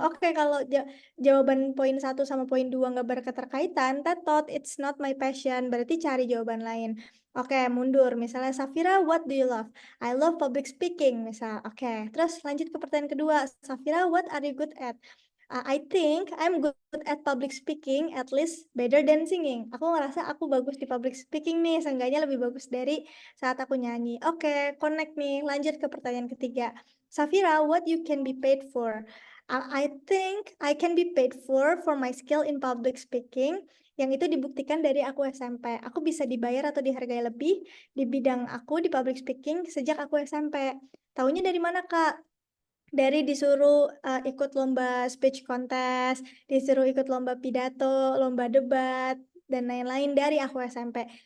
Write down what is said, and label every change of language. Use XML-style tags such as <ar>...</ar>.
<id>Oke, kalau jawaban poin 1 sama poin 2 nggak berketerkaitan,</id> <en>that thought it's not my passion.</en> <id>Berarti cari jawaban lain. Oke, mundur. Misalnya, Safira,</id> <en>what do you love? I love public speaking,</en> <id>misal. Oke, terus lanjut ke pertanyaan kedua.</id> <en>Safira, what are you good at? I think I'm good at public speaking, at least better than singing.</en> <id>Aku ngerasa aku bagus di public speaking nih, seenggaknya lebih bagus dari saat aku nyanyi. Oke, connect nih. Lanjut ke pertanyaan ketiga.</id> <en>Safira, what you can be paid for? I think I can be paid for my skill in public speaking.</en> <id>Yang itu dibuktikan dari aku SMP. Aku bisa dibayar atau dihargai lebih di bidang aku di public speaking sejak aku SMP. Taunya dari mana, Kak? Dari disuruh ikut lomba speech contest, disuruh ikut lomba pidato, lomba debat, dan lain-lain dari aku SMP.</id>